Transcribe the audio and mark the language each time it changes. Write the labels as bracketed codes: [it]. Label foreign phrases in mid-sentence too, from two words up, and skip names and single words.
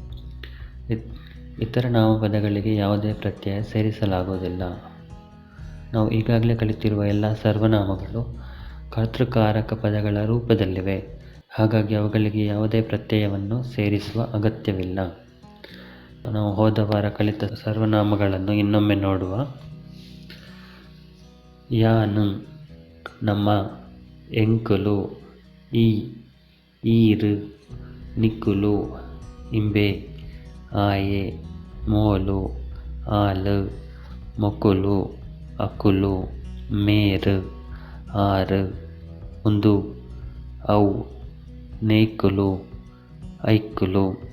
[kn] ಇತರ ನಾಮಪದಗಳಿಗೆ ಯಾವುದೇ ಪ್ರತ್ಯಯ ಸೇರಿಸಲಾಗುವುದಿಲ್ಲ. ನಾವು ಈಗಾಗಲೇ ಕಲಿತಿರುವ ಎಲ್ಲ ಸರ್ವನಾಮಗಳು ಕರ್ತೃಕಾರಕ ಪದಗಳ ರೂಪದಲ್ಲಿವೆ. ಹಾಗಾಗಿ ಅವುಗಳಿಗೆ ಯಾವುದೇ ಪ್ರತ್ಯಯವನ್ನು ಸೇರಿಸುವ ಅಗತ್ಯವಿಲ್ಲ. ನಾವು ಹೋದ ವಾರ ಕಲಿತ ಸರ್ವನಾಮಗಳನ್ನು ಇನ್ನೊಮ್ಮೆ ನೋಡುವ. [tcy] ಯಾನು ನಮ್ಮ, ಎಂಕುಲು ಈ, ಈರು, ನಿಕ್ಕುಲು ಇಂಬೆ, ಆಯೆ, ಮೋಲು, ಆಲು, ಮೊಕುಲು, ಅಕುಲು, ಮೇರು, ಆರು, ಉಂದು, ಔ, ನೇಕುಲು, ಐಕ್ಕುಲು.